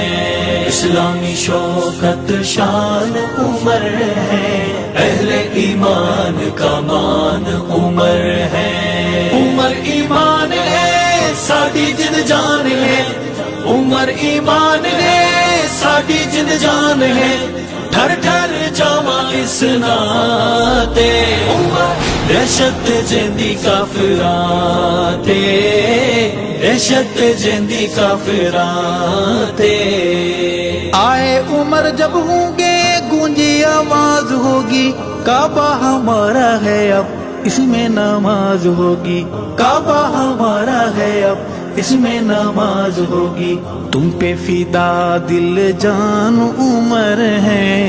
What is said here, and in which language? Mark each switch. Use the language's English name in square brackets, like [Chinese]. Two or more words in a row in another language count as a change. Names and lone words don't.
[Urdu] اسلامی شوکت شان عمر ہے، اہل ایمان کا مان عمر ہے۔ [Punjabi] عمر ایمان ہے ساڈی جن جان ہے، عمر ایمان ہے ساڈی جن جان ہے۔ ٹھر ٹھر جاواں اس ناتے، عمر دہشت جیندی کافراں تے، دہشت جیندی کافراں تے۔ [Urdu] آئے عمر جب ہوں گے گونجی آواز ہوگی، کعبہ ہمارا ہے اب اس میں نماز ہوگی، کعبہ ہمارا ہے اب اس میں نماز ہوگی۔ تم پہ فدا دل جان عمر ہے،